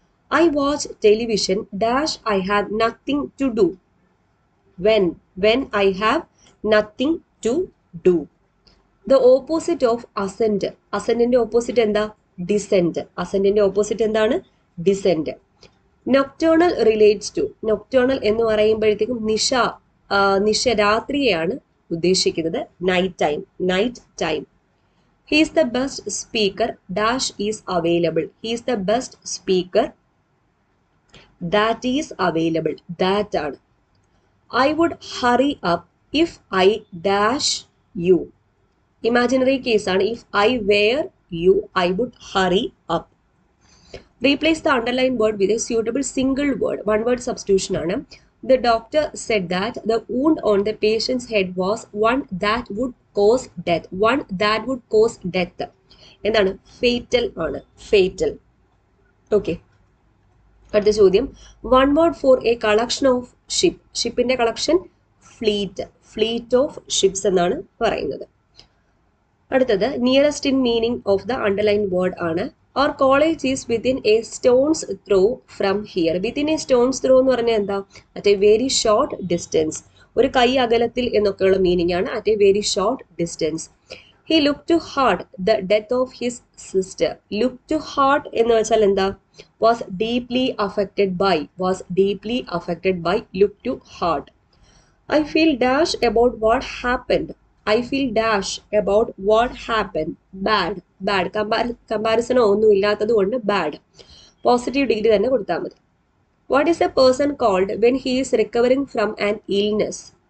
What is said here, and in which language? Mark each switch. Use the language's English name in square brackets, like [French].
[English] I watch television dash I have nothing to do. When I have nothing to do. The opposite of ascent. Ascendന്റെ opposite [Malayalam] എന്താ? [English] Descent. Ascendന്റെ opposite [Malayalam] എന്താണ്? [English] Descent. Nocturnal relates to. [Malayalam] Nocturnal എന്ന് പറയുമ്പോഴത്തേക്കും നിശ രാത്രിയെയാണ് ഉദ്ദേശിക്കുന്നത്. [English] Night time. Night time. He is the best speaker dash is available. He is the best speaker that is available. That ആണ്. I would hurry up if I dash you. Imaginary case ആണ്. If I were you, I would hurry up. Replace the underlined word with a suitable single word. One word substitution ആണ്. The doctor said that the wound on the patient's head was one that would cause death. One that would cause death. [Malayalam] എന്താണ്? [English] Fatal ആണ്. Fatal. Okay. [Malayalam] അടുത്ത ചോദ്യം, [English] One word for a collection of ship. [Malayalam] ഷിപ്പിന്റെ collection fleet. [English] fleet of ships [Malayalam] എന്നാണ് പറയുന്നത്. അടുത്തത് [English] Nearest in meaning of the underline word ആണ്. Our college is within a stone's throw from here. Within a stone's throw [Malayalam] എന്ന് പറഞ്ഞാൽ എന്താ? [English] At a very short distance. [Malayalam] ഒരു കൈ അകലത്തിൽ എന്നൊക്കെയുള്ള മീനിങ് ആണ്. [English] At a very short distance. He looked to heart the death of his sister. Look to heart [Malayalam] എന്ന് വെച്ചാൽ എന്താ? [English] Was deeply affected by. Was deeply affected by. Look to heart. I feel dash about what happened. I feel dash about what happened. Bad. Bad. [Malayalam] കമ്പാരിസണോ ഒന്നും ഇല്ലാത്തത് കൊണ്ട് bad. Positive degree തന്നെ കൊടുത്താൽ മതി. [English] What is a person called when he is recovering from an illness?